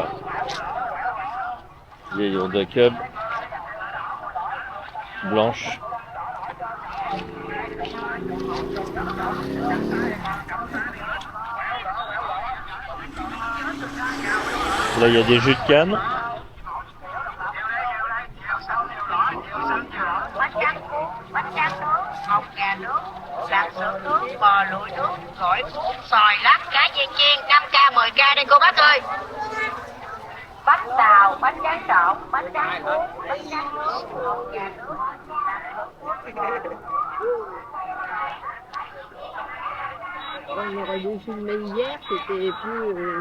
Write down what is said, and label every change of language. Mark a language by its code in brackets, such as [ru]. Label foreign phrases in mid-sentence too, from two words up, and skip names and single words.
[fr] Vieille Honda Cub. Blanche. Là, il y a des jus de canne. [vi] Lạc sữa nước, bò lụi nước, gỏi cuốn, xoài, lát, cá chiên chiên, 5k, 10k đây cô bác ơi. Bánh xào, bánh tráng trộn, bánh tráng cuốn, bánh tráng nước, hột gà nước. [fr] On aurait dû filmer hier, c'était plus...